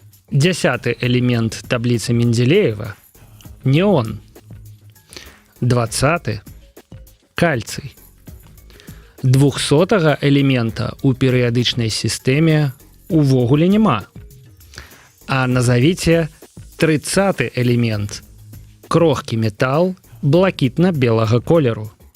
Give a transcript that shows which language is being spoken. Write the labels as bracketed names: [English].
[Russian] 10-й элемент таблицы Менделеева – неон. [Belarusian] 20-й – кальцый. 200-го элемента у перыядычнай сістэме увогуле няма. А назовіце 30-й элемент – крохкі метал блакітна-белага колеру.